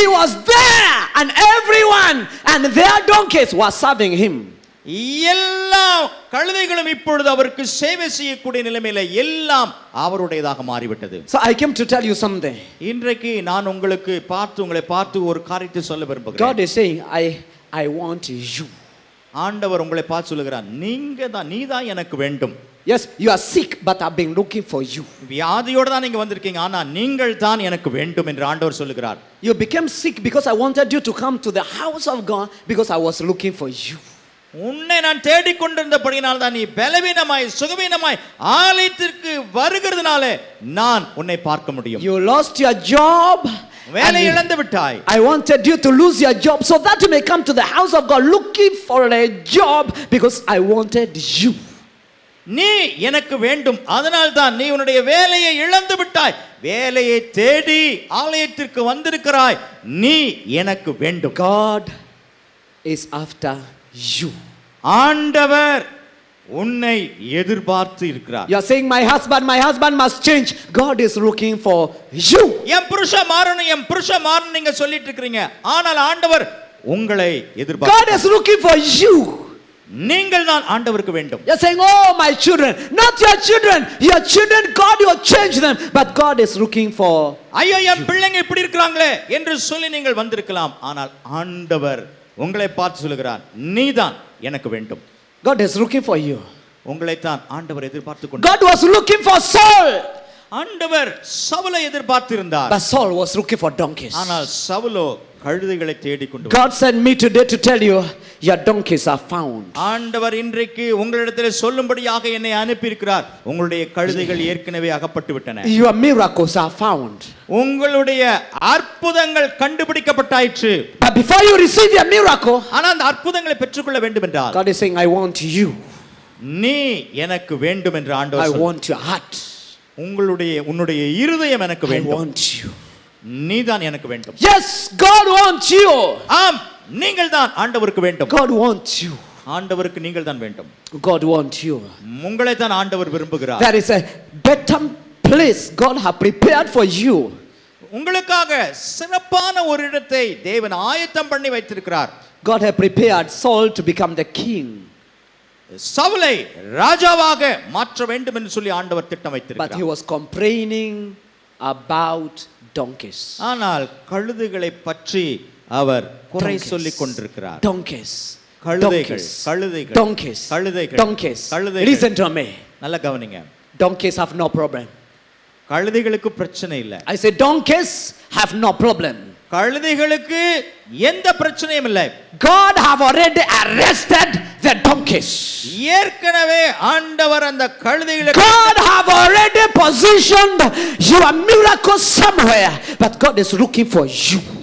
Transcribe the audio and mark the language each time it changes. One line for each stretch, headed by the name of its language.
English: He was there and everyone and their donkeys were serving him.
Tamil: எல்லா கழுதைகளும் இப்பொழுது அவருக்கு சேவை செய்யக்கூடிய நிலைமையில எல்லாம் அவருடையதாக மாறிவிட்டது.
English: So I came to tell you something.
Tamil: இன்றைக்கு நான் உங்களை பார்த்து ஒரு காரியத்தை சொல்ல விரும்புகிறேன்.
English: God is saying, I want you.
Tamil: ஆண்டவர் உங்களை பார்த்து சொல்லுகிறார், நீதான் எனக்கு வேண்டும்.
English: Yes, you are sick, but I've been looking for you.
Tamil: வியாதியோடு தான் நீங்க வந்திருக்கீங்க, ஆனா நீங்கள் தான் எனக்கு வேண்டும் என்று ஆண்டவர் சொல்லுகிறார்.
English: You became sick because I wanted you to come to the house of God because I was looking for you.
Tamil: உன்னை நான் தேடிக்கொண்டிருந்தபடியினால் தான் நீ பலவீனமாய் சுகவீனமாய் ஆலயத்திற்கு வருகிறதுனால நான் உன்னை பார்க்க முடியும்.
English: You lost your job.
Tamil: வேலை இழந்து விட்டாய்.
English: I wanted you to lose your job so that you may come to the house of God looking for a job because I wanted you.
Tamil: நீ எனக்கு வேண்டும், அதனால் தான் நீ உன்னுடைய வேலையை இழந்து விட்டாய். வேலையை தேடி ஆலயத்திற்கு வந்திருக்கிறாய், நீ எனக்கு வேண்டும்.
English: God is after you.
Tamil: ஆண்டவர் உன்னை எதிர்பார்த்து இருக்கிறார்.
English: You are saying my husband must change. God is looking for you.
Tamil: என் புருஷன் மாறணும் நீங்க சொல்லிட்டு இருக்கீங்க, ஆனால் ஆண்டவர் உங்களை எதிர்பார்க்கிறார்.
English: God is looking for you.
Tamil: நீங்கள் தான் ஆண்டவருக்கு வேண்டும்.
English: You're saying, oh, my children, not your children. Your children, God will change them. But God is looking for.
Tamil: ஐயோ என் பிள்ளைங்க இப்படி இருக்கிறாங்களே என்று சொல்லி நீங்கள் வந்திருக்கலாம். ஆனால் ஆண்டவர் உங்களை பார்த்து சொல்லுகிறார், நீதான் எனக்கு வேண்டும்.
English: God is looking for you.
Tamil: உங்களைத்தான் ஆண்டவர் எதிர்பார்த்து கொண்டு.
English: God was looking for Saul.
Tamil: ஆண்டவர் சவுலை எதிர்பார்த்திருந்தார்.
English: But Saul was looking for donkeys.
Tamil: ஆனால் சவுலோ கழுதைகளை தேடிக்கொண்டு.
English: God sent me today to tell you, your donkeys are found.
Tamil: ஆண்டவர் இன்றைக்கு உங்களிடத்தில் சொல்லும்படியாக என்னை அனுப்பி இருக்கிறார். உங்களுடைய கழுதைகள் ஏற்கனவே அகப்பட்டு விட்டன.
English: Your miracles are found.
Tamil: உங்களுடைய அற்புதங்கள் கண்டுபிடிக்கப்பட்டாயிற்று.
English: But before you receive your miracle,
Tamil: ஆனால் அந்த அற்புதங்களை பெற்றுக்கொள்ள வேண்டும் என்றால்
English: God is saying, I want you.
Tamil: நீ எனக்கு வேண்டும் என்று
English: I
Tamil: ஆண்டவர் சொல்கிறார்.
English: want your heart.
Tamil: உன்னுடைய இருதயம் எனக்கு
English: I
Tamil: வேண்டும்.
English: want you.
Tamil: நீதான் எனக்கு வேண்டும்.
English: Yes, God wants you.
Tamil: ஆம், நீங்கள் தான் ஆண்டவருக்கு வேண்டும்.
English: God wants you.
Tamil: ஆண்டவருக்கு நீங்கள் தான் வேண்டும்.
English: God wants you.
Tamil: உங்களை தான் ஆண்டவர் விரும்புகிறார்.
English: There is a better place God has prepared for you.
Tamil: உங்களுக்காக சிறப்பான ஒரு இடத்தை தேவன் ஆயத்தம் பண்ணி வைத்திருக்கிறார்.
English: God has prepared Saul to become the king.
Tamil: சவுலை ராஜாவாக மாற்ற வேண்டும் என்று சொல்லி ஆண்டவர் திட்டம்
English: But he
Tamil: வைத்திருக்கிறார்.
English: was complaining about donkeys.
Tamil: ஆனால் கழுதைகளை பற்றி அவர் குறை
English: Donkeys.
Tamil: சொல்லிக் கொண்டிருக்கிறார்.
English: Donkeys.
Tamil: கழுதைகள்,
English: Donkeys.
Tamil: கழுதைகள்,
English: Donkeys.
Tamil: கழுதைகள்,
English: Donkeys.
Tamil: கழுதைகள்.
English: Listen to me.
Tamil: நல்லா கவனிங்க.
English: Donkeys have no problem.
Tamil: கழுதைகளுக்கு பிரச்சனை இல்ல.
English: I say donkeys have no problem.
Tamil: கழுதைகளுக்கு எந்த பிரச்சனையும் இல்லை.
English: God have already arrested the donkeys.
Tamil: ஏற்கனவே ஆண்டவர் அந்த கழுதைகளை
English: God have already positioned your miracle somewhere, but God is looking for you.